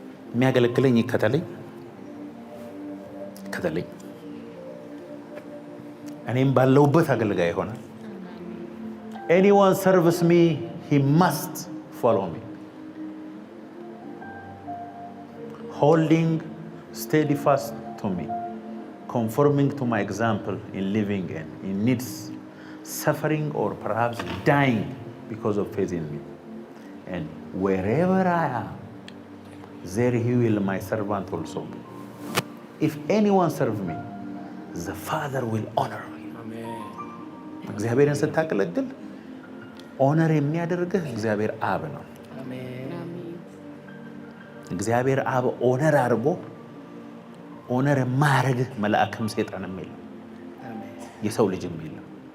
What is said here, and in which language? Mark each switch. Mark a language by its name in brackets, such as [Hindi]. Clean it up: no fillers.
[Amharic] የሚያገለግለኝ ይከተለኝ፣ እኔም ባለሁበት አገልጋይ ይሆናል። [English] anyone serves me he must follow me, holding steadfast to me, conforming to my example in living and in needs, suffering or perhaps dying because of faith in me. And wherever I am, there he will my servant also be. If anyone serve me, the Father will honor me. [Amharic] እግዚአብሔርን ስታገለግል ኦነር የሚያደርግህ እግዚአብሔር አብ ነው። እግዚአብሔር አብ ኦነር አድርጎ ኦነር የማያደርግህ መልአክም ሰይጣንም የለም፣ የሰው ልጅም የለም።